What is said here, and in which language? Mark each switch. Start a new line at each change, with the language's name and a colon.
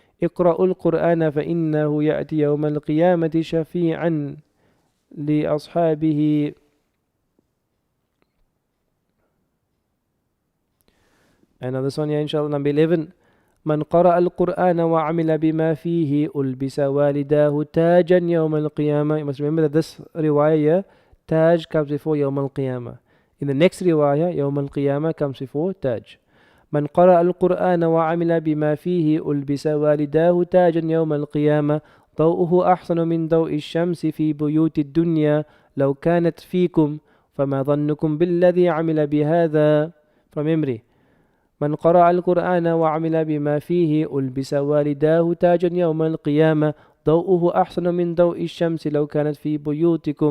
Arabic: اقرأوا القرآن فإنه يأتي يوم القيامة شفيعا لأصحابه.
English: And now this one here inshallah, number 11.
Arabic: من قرأ القرآن وعمل بما فيه ألبس والداه تاجا يوم القيامة.
English: You must remember that this riwayah Taj comes before
Arabic: يوم القيامة.
English: In the next riwayah,
Arabic: يوم القيامة
English: comes before تاج.
Arabic: من قرأ القرآن وعمل بما فيه ألبس والداه تاجا يوم القيامة ضوءه أحسن من ضوء الشمس في بيوت الدنيا لو كانت فيكم فما ظنكم بالذي عمل بهذا.
English: From memory.
Arabic: من قرأ القرآن وعمل بما فيه ألبس والداه تاجا يوم القيامة ضوءه أحسن من ضوء الشمس لو كان في بيوت